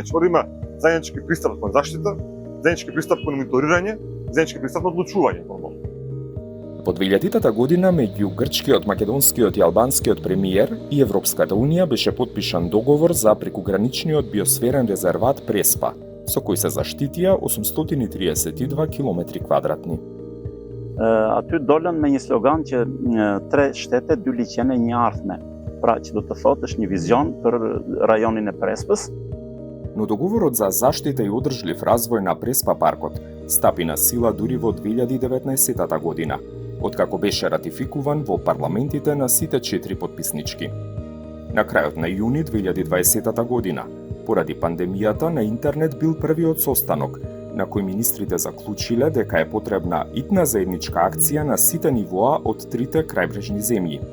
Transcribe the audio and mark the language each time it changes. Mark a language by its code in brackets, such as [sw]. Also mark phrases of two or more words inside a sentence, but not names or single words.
[mk] Значи, има заеднички пристап кон заштита, заеднички пристап кон мониторирање, заеднички пристап на одлучување. По 2000 година меѓу грчкиот, македонскиот и албанскиот премиер и Европската унија беше подпишан договор за прекуграничниот биосферен резерват Преспа, со кој се заштитија 832 километри квадратни. [sq] Aty dolën me një slogan që 3 shtete, 2 liçene, 1 ardhme. Pra që do të thotë është një vizion për rajonin e Prespës. [mk] Но договорот за заштита и одржлив развој на Преспа паркот стапи на сила дури во 2019 година, откако беше ратификуван во парламентите на сите 4 потписнички. На крајот на јуни 2020 година, поради пандемијата, на интернет бил првиот состанок, на кој министрите заклучиле дека е потребна итна заедничка акција на сите нивоа од трите крајбрежни земји.